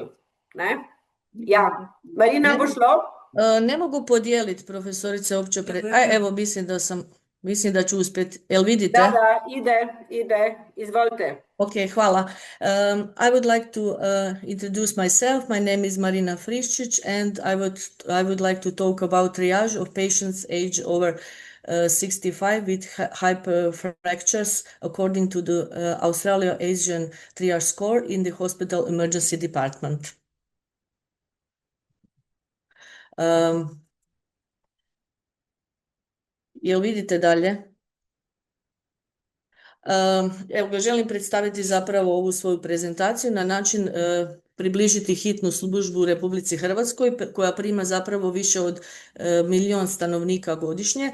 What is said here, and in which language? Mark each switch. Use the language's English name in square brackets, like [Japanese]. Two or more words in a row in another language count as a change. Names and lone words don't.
[Slovenian] Ne? Ja, Marina, bo šlo? [Croatian] Ne mogu podijeliti, profesorice, opće evo, mislim da ću uspjeti. Jel vidite? Da, ide, izvolite. Okay, hvala. [English] I would like to introduce myself. My name is Marina Friščić, and I would like to talk about triage of patients age over 65 with hyperfractures according to the Australia-Asian triage score in the hospital emergency department. [Croatian] Jel vidite dalje? Evo ga, želim predstaviti zapravo ovu svoju prezentaciju na način približiti hitnu službu u Republici Hrvatskoj koja prima zapravo više od 1.000.000 stanovnika godišnje.